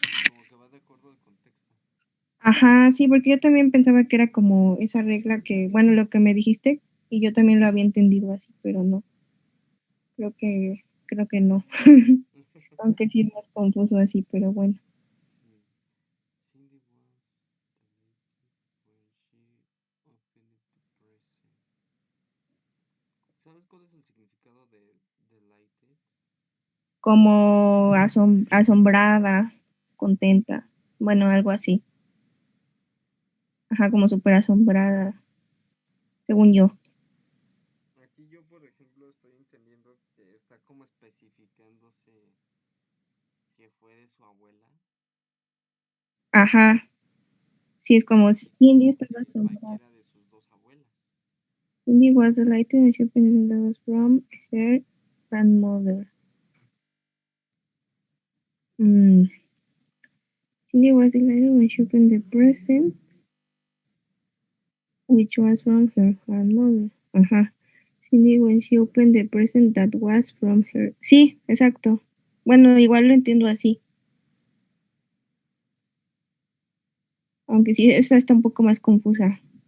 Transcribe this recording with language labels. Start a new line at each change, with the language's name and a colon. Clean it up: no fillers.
Spanish: como que va de acuerdo al contexto. Ajá, sí, porque yo también pensaba que era como esa regla que, bueno, lo que me dijiste, y yo también lo había entendido así, pero no. Creo que no. Aunque sí es más confuso así, pero bueno. Sí.
English: Cindy was delighted when she opened the present.
Spanish: ¿Sabes cuál es el significado de delighted? Como asombrada, contenta, bueno, algo así. Ajá, como súper asombrada, según yo. Aquí yo, por ejemplo, estoy entendiendo que está como especificándose que fue de su abuela. Ajá, sí, es como Cindy estaba asombrada. Cualquiera de sus dos abuelas.
English: Cindy was delighted when she opened the doors from her grandmother. Cindy was delighted when she opened the present, which was from her grandmother.
Spanish: Ajá.
English: Cindy when she opened the present that was from her.
Spanish: Sí, exacto. Bueno, igual lo entiendo así. Aunque sí, esta está un poco más confusa.